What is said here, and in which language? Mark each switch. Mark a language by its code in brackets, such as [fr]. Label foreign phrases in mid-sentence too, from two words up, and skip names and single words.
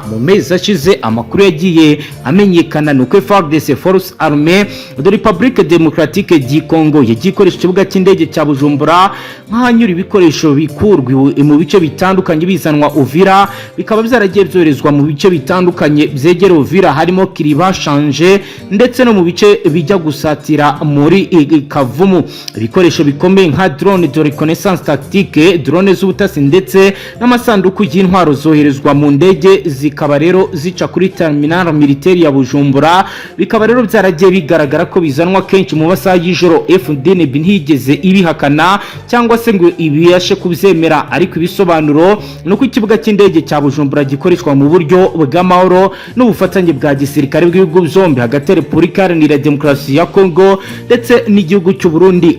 [rw] Mu mezi ashize amakuru yagiye amenyekana nuko FARDC, Force Armée de République Démocratique du Congo, yagiye ikoresha ikibuga cy'indege cya Bujumbura nk'ahanyura ibikoresho bikurwa mu bice bitandukanye bizanwa Uvira, bikaba byaragiye byoherezwa mu bice bitandukanye byegera Uvira, harimo Kiriba, Shanje ndetse no mu bice bijya gusatira muri Kavumu. Ibikoresho bikomeye [fr] nka drone de reconnaissance tactique, [rw] drone z'ubutasi ndetse n'amasanduku y'intwaro zoherezwa mu ndege, zikaba rero zica kuri [fr] terminal militaire [rw] ya Bujumbura. Bikaba rero byaragiye bigaragara ko bizanwa kenshi mu masaha y'ijoro. Fdnb ntiyigeze ibihakana cyangwa se ngo ibiyashe kubyemera, ariko ibisobanuro nuko ikibuga cy'indege cya Bujumbura gikoreshwa mu buryo bw'amahoro n'ubufatanye bwa gisirikare bw'ibihugu byombi hagati ya Repubulika Iharanira Demokarasi ya Congo ndetse n'igihugu cy'u Burundi.